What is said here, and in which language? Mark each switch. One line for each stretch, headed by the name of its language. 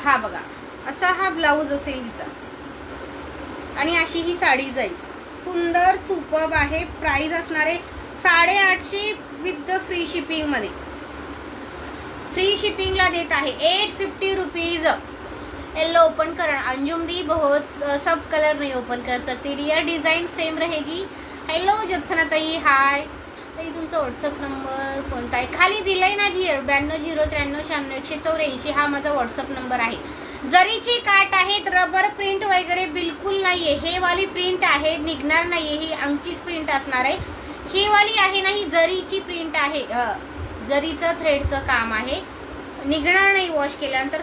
Marathi: हा बघा असा हा ब्लाऊज असेल हिचा आणि अशी ही साडी जाईल. सुंदर सुपर्ब आहे. प्राइस असणार आहे 850 विथ फ्री शिपिंग मध्ये. फ्री शिपिंगला देत आहे 850 रुपीज.
Hindi: येलो ओपन कर अंजुम दी, बहुत सब कलर नहीं ओपन कर सकते डियर, डिजाइन सेम रहेगी.
Marathi: हॅलो ज्योत्सना ताई, हाय ताई. तुमचा व्हॉट्सअप नंबर कोणता आहे? खाली दिलाय ना जी 9203969184. हा माझा व्हॉट्सअप नंबर आहे. जरीची काट आहेत, रबर प्रिंट वगैरे बिलकुल नाहीये. हे वाली प्रिंट आहे, निघणार नाहीये. ही अंगचीच प्रिंट असणार आहे. ही वाली आहे ना, ही जरीची प्रिंट आहे, जरीचं थ्रेडचं काम आहे, निघणार नाही वॉश केल्यानंतर.